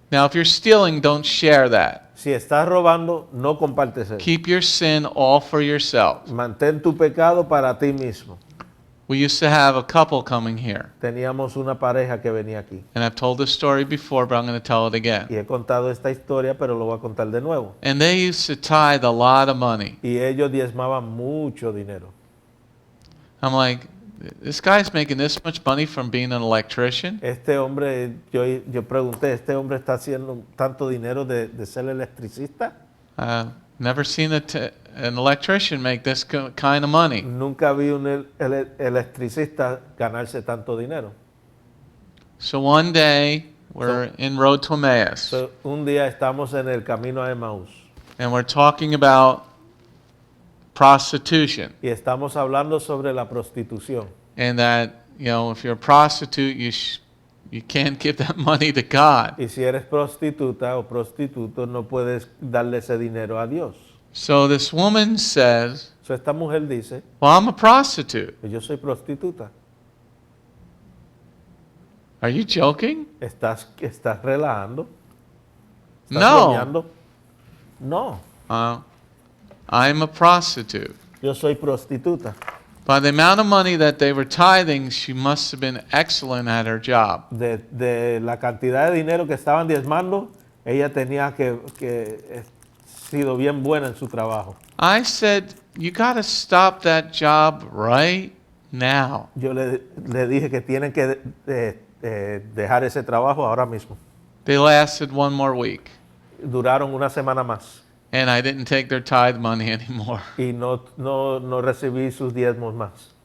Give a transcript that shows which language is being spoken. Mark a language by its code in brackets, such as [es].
[en] Now, if you're stealing, don't share that. [es] Si estás robando, no compartes eso. [en] Keep your sin all for yourself. [es] Mantén tu pecado para ti mismo. [en] We used to have a couple coming here. [es] Teníamos una pareja que venía aquí. [en] And I've told this story before, but I'm going to tell it again. [es] Y he contado esta historia, pero lo voy a contar de nuevo. [en] And they used to tithe a lot of money. [es] Y ellos diezmaban mucho dinero. [en] I'm like, this guy's making this much money from being an electrician? [es] Este hombre, yo pregunté, ¿este hombre está haciendo tanto dinero de ser electricista? [en] Never seen an electrician make this kind of money. [es] Nunca vi un electricista ganarse tanto dinero. [en] So one day, we're in road to Emmaus, So, [es] un día estamos en el camino a Emmaús [en] and we're talking about prostitution, [es] y estamos hablando sobre la prostitución. [en] and that, you know, if you're a prostitute, you can't give that money to God. [es] Y si eres prostituta o prostituto, no puedes darle ese dinero a Dios. [en] So this woman says, So, [es] esta mujer dice, [en] well, I'm a prostitute. [es] yo soy prostituta. [en] Are you joking? [es] ¿Estás relajando? ¿Estás [en] No. [es] bromeando? No, [en] I'm a prostitute. [es] yo soy prostituta. [en] By the amount of money that they were tithing, she must have been excellent at her job. [es] De la cantidad de dinero que estaban diezmando, ella tenía que sido bien buena en su trabajo. [en] I said, you got to stop that job right now. [es] Yo le dije que tienen que dejar ese trabajo ahora mismo. [en] They lasted one more week, [es] Duraron una semana más [en] and I didn't take their tithe money anymore. [es] y no recibí sus diezmos más.